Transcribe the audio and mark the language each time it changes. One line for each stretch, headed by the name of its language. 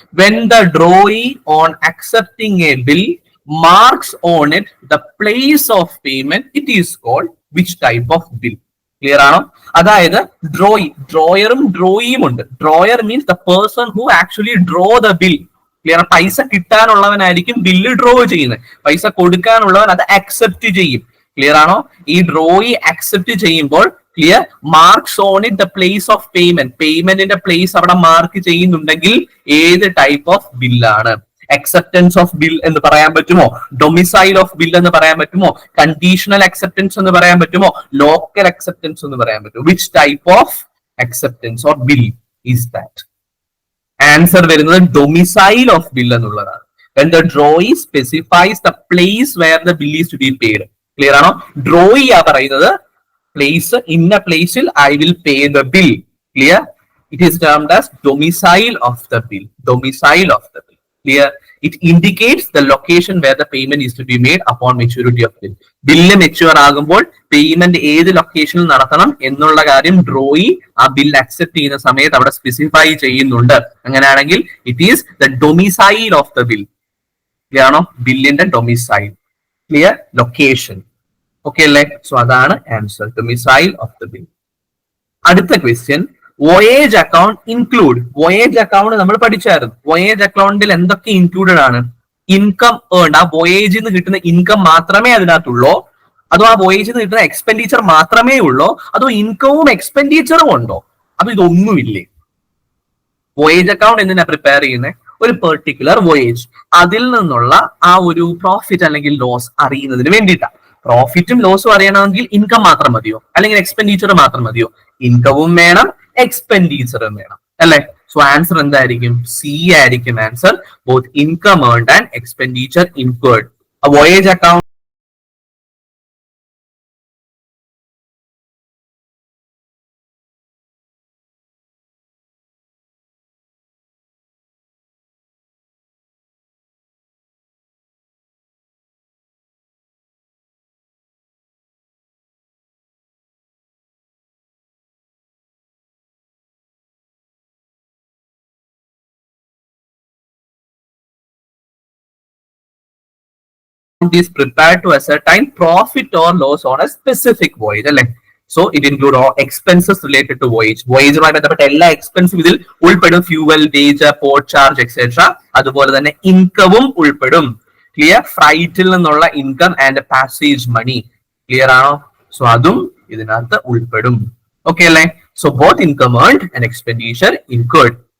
English: When the drawee on accepting a bill marks on it the place of payment, it is called which type of bill?
Malayalam: Clear ആണോ? അതായത് ഡ്രോയറും ഡ്രോയിയും ഉണ്ട്.
English: Drawer means the person who actually draw the bill. Clear?
Malayalam: പൈസ കിട്ടാനുള്ളവനായിരിക്കും bill draw ചെയ്യുന്നത്. പൈസ കൊടുക്കാനുള്ളവൻ അത് accept ചെയ്യും. Clear ആണോ?
English: ഈ drawee accept ചെയ്യുമ്പോൾ clear marks on it the place of payment.
Malayalam: പേയ്മെന്റിന്റെ place അവിടെ മാർക്ക് ചെയ്യുന്നുണ്ടെങ്കിൽ ഏത് ടൈപ്പ് ഓഫ് ബില്ലാണ്? അക്സെപ്റ്റൻസ് ഓഫ് ബിൽ എന്ന് പറയാൻ പറ്റുമോ? ഡൊമിസൈൽ ഓഫ് ബിൽ എന്ന് പറയാൻ പറ്റുമോ? കണ്ടീഷണൽ അക്സെപ്റ്റൻസ് എന്ന് പറയാൻ പറ്റുമോ? ലോക്കൽ അക്സെപ്റ്റൻസ് എന്ന് പറയാൻ പറ്റുമോ? Which type of acceptance or bill is that? Answer വരുന്നത് ഡൊമിസൈൽ ഓഫ് ബിൽ എന്നുള്ളതാണ്.
English: When the drawee specifies the place where the bill is to be paid.
Malayalam: Clear ആണോ? ഡ്രോയി ആ പറയുന്നത് പ്ലേസ്, ഇന്ന പ്ലേസിൽ
English: I will pay the bill. Clear? It is termed as domicile of the bill. Domicile of the bill. Clear? It indicates the location where the payment is to be made upon maturity of bill.
Malayalam: Bill mature ആകുമ്പോൾ payment ഏത് ലൊക്കേഷനിൽ നടത്തണം എന്നുള്ള കാര്യം drawee ആ bill accept ചെയ്യുന്ന സമയത്ത് അവിടെ സ്പെസിഫൈ ചെയ്യുന്നുണ്ട്. അങ്ങനെയാണെങ്കിൽ
English: It is the domicile of the bill.
Malayalam: Clear ആണോ? ബില്ലിന്റെ ഡൊമിസൈൽ. ക്ലിയർ? ലൊക്കേഷൻ. ഓക്കെ അല്ലേ? സോ അതാണ് answer, domicile of the bill. അടുത്ത question, voyage account include. Voyage account നമ്മൾ പഠിച്ചായിരുന്നു. വോയേജ് അക്കൗണ്ടിൽ എന്തൊക്കെ ഇൻക്ലൂഡഡ് ആണ്? ഇൻകം ഏൺ, ആ വോയേജിൽ നിന്ന് കിട്ടുന്ന ഇൻകം മാത്രമേ അതിനകത്തുള്ളൂ? അതോ ആ വോയേജിൽ നിന്ന് കിട്ടുന്ന എക്സ്പെൻഡിച്ചർ മാത്രമേ ഉള്ളൂ? അതോ ഇൻകവും എക്സ്പെൻഡിച്ചറും ഉണ്ടോ? അപ്പൊ ഇതൊന്നുമില്ലേ? വോയേജ് അക്കൗണ്ട് എന്തിനാ പ്രിപ്പയർ ചെയ്യുന്നത്? ഒരു പെർട്ടിക്കുലർ വോയേജ്, അതിൽ നിന്നുള്ള ആ ഒരു പ്രോഫിറ്റ് അല്ലെങ്കിൽ ലോസ് അറിയുന്നതിന് വേണ്ടിയിട്ടാണ്. പ്രോഫിറ്റും ലോസും അറിയണമെങ്കിൽ ഇൻകം മാത്രം മതിയോ? അല്ലെങ്കിൽ എക്സ്പെൻഡിച്ചർ മാത്രം മതിയോ? ഇൻകവും വേണം, എക്സ്പെൻഡിച്ചറും വേണം, അല്ലെ? സോ ആൻസർ എന്തായിരിക്കും? സി ആയിരിക്കും answer.
English: Both income earned and expenditure incurred. Voyage account is prepared to ascertain profit or loss on a specific voyage, അല്ലെ? So it include all expenses related to voyage.
Malayalam: വോയേജുമായി ബന്ധപ്പെട്ട എല്ലാ എക്സ്പെൻസും ഇതിൽ ഉൾപ്പെടും. Fuel, wage, port charge etcetera. അതുപോലെ തന്നെ ഇൻകവും ഉൾപ്പെടും. Clear? ഫ്രൈറ്റിൽ നിന്നുള്ള income and passage money. Clear ആണോ? സോ അതും ഇതിനകത്ത് ഉൾപ്പെടും. ഓക്കെ അല്ലേ?
English: So both income earned and expenditure incurred.